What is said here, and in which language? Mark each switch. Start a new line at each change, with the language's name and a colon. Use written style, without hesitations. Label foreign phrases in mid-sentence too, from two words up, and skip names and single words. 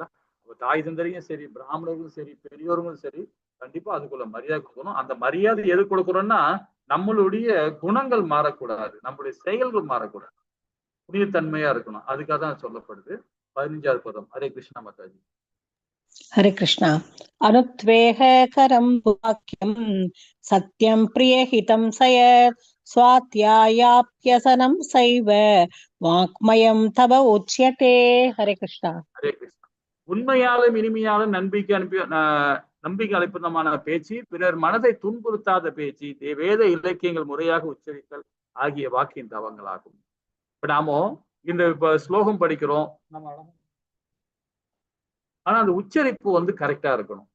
Tamil: தாய் தந்தரையும் சரி, பிராமணர்களும் சரி, பெரியோர்களும் சரி, கண்டிப்பா அதுக்குள்ள மரியாதை கொடுக்கணும். அந்த மரியாதை எது கொடுக்கறோம்னா நம்மளுடைய குணங்கள் மாறக்கூடாது, நம்மளுடைய செயல்கள் மாறக்கூடாது, புனிதத்தன்மையா இருக்கணும். அதுக்காக தான் சொல்லப்படுது. 15வது பதம். ஹரே கிருஷ்ணா மாதாஜி.
Sanskrit: हरे कृष्णा। अनुत्वेह करं वाक्यं सत्यं प्रियहितं सयत् स्वाध्यायाप्यसनं सैव वाक्मयं तव उच्यते। हरे कृष्णा।
Tamil: ஹரே கிருஷ்ணா. உண்மையாலும் இனிமையாலும் நம்பிக்கை அளிப்பதமான பேச்சு, பிறர் மனதை துன்புறுத்தாத பேச்சு, வேத இலக்கியங்கள் முறையாக உச்சரித்தல் ஆகிய வாக்கின் தவங்களாகும். இப்ப நாம இந்த ஸ்லோகம் படிக்கிறோம், ஆனா அந்த உச்சரிப்பு வந்து கரெக்டா இருக்கணும்.